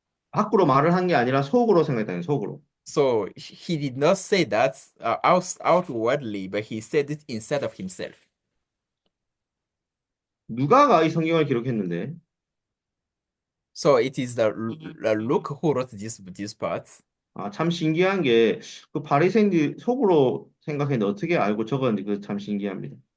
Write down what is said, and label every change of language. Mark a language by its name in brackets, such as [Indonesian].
[Korean] 밖으로 말을 한 게 아니라 속으로 생각했다는 속으로. [English] So he did not say that outwardly, but he said it inside of himself. [Korean] 누가가 이 성경을 기록했는데 [English] So it is the Luke who wrote this part. [Korean] 참 신기한 게 그 바리새인들이 속으로 생각했는데 어떻게 알고 적었는지 그 참 신기합니다.